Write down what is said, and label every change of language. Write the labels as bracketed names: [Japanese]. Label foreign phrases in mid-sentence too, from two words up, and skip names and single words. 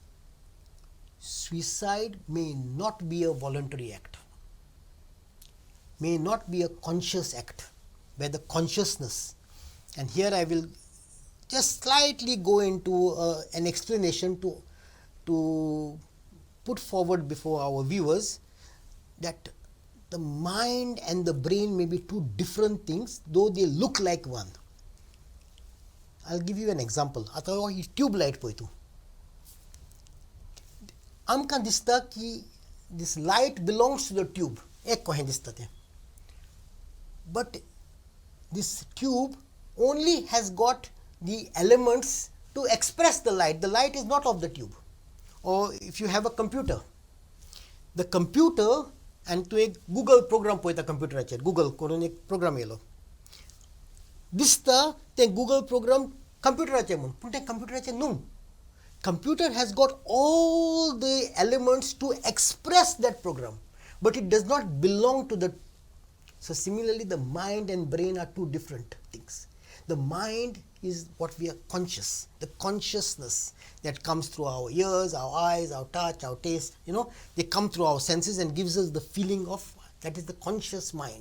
[English] suicide may not be a voluntary act, may not be a conscious act, where the consciousness, and here I will just slightly go into an explanation to put forward before our viewers that the mind and the brain may be two different things, though they look like one. I'll give you an example. [Konkani] आता ही [English] tube light [Konkani] पळय तूं, आमकां दिसता की [English] this light belongs to the tube, [Konkani] एक कशें दिसता तें, [English] but this tube only has got the elements to express the light. The light is not of the tube. Or if you have a computer, the computer, and [Konkani] तूं एक Google program पळयता कंप्युटराचेर, Google करून एक प्रोग्राम येयलो, दिसता तें Google program कंप्युटराचें म्हूण, पूण तें कंप्युटराचें न्हू. [English] Computer has got all the elements to express that program, but it does not belong to the. So similarly, the mind and brain are two different things. The mind is what we are conscious, the consciousness that comes through our ears, our eyes, our touch, our taste, they come through our senses and gives us the feeling of, that is the conscious mind.